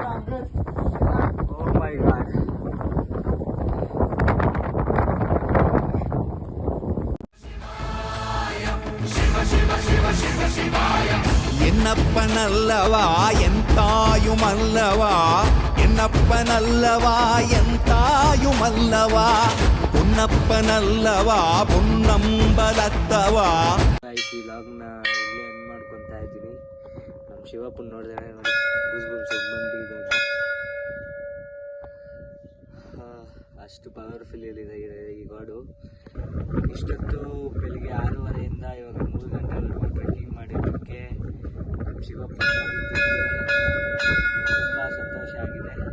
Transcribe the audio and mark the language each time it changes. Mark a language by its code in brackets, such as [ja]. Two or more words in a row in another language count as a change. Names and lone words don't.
[en] Oh my God. [ta] என்னப்பனல்லவா என் தாயுமல்லவா, என்னப்பனல்லவா என் தாயுமல்லவா, பொன்னப்பனல்லவா பொன்னம்பலத்தவா. [kn] ಈ ಲಾಗ್ನ ಇಲ್ಲೇ ಎಂಡ್ ಮಾಡ್ಕೊತಾ ಇದ್ದೀನಿ. ನಮ್ಮ ಶಿವಪ್ಪನ ನೋಡಿದ್ರೆ ನೋಡಿ ಗುಸ್ಬುಮ್ಸ್ ಬಂದ್ಬಿಟ್ಟಿದೆ. ಅಷ್ಟು ಪವರ್ಫುಲ್ ಇದೆ ಈ ಗಾಡು. ಇಷ್ಟೊತ್ತು ಬೆಳಿಗ್ಗೆ 6:30 ಇವಾಗ 3 ಗಂಟೆವರೆಗೂ ಟ್ರೆಕ್ಕಿಂಗ್ ಮಾಡಿದ್ದಕ್ಕೆ ನಮ್ಮ ಶಿವಪ್ಪ ತುಂಬ ಸಂತೋಷ ಆಗಿದೆ.